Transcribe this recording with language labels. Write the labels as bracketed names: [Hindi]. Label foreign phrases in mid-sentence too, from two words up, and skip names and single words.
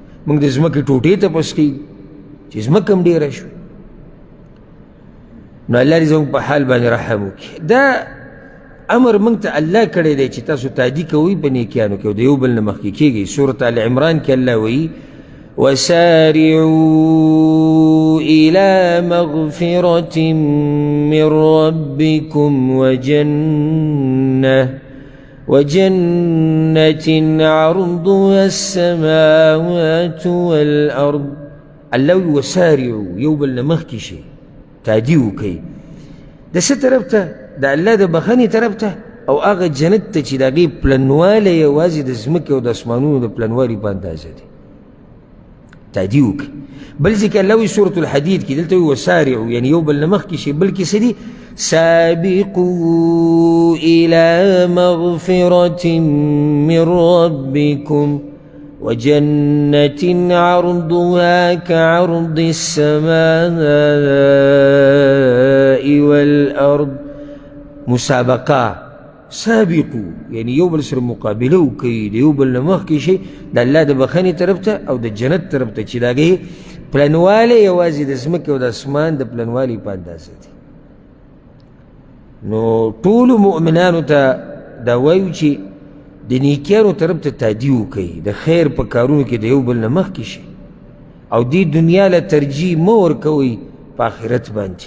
[Pashto] منګ د ځمکې ټوټې ته پسخېږو چې ځمکه هم ډېره شوه. نو الله دې زموږ په حال باندې رحم وکړي. دا امر موږ ته الله کړی دی چې تاسو تادي کوئ په نیکیانو کې او د یو بل نه مخکې کېږئ. سورة آل عمران کې الله وایي [Arabic] وسارعوا إلى مغفرة من ربكم وجنة عرضها السماوات والأرض. [Pashto] الله وسارعوا یو بل نه مخکې شئ، تادي وکئ د څه طرف ته؟ د الله د بخښنې طرف ته او هغه جنت ته چې د هغې پلنوالی یوازې د ځمکې او د اسمانونو د پلنوالي په اندازه دی. تادي وکړي. بل ځای کې الله وایي سورة الحدید کې دلته وایي وسارعوا یعنې یو بل نه مخکې شي، بلکې څه دي؟ [Arabic] سابقوا إلى مغفرة من ربكم وجنة عرضها كعرض السماء والأرض. [Pashto] مسابقه سابقو یعنی یو بل سره مقابله وکړي، د یو بل نه مخکې شي د الله د بخښنې طرف ته او د جنت طرف ته چې د هغې پلنوالی یوازې د ځمکې او د اسمان د پلنوالي په اندازه دی. نو ټولو مؤمنانو ته دا وایو چې د نیکیانو طرف ته تادي وکړي، د خیر په کارونو کې د یو بل نه مخکې شي او دې دنیا له ترجیح مه ورکوئ په آخرت باندې.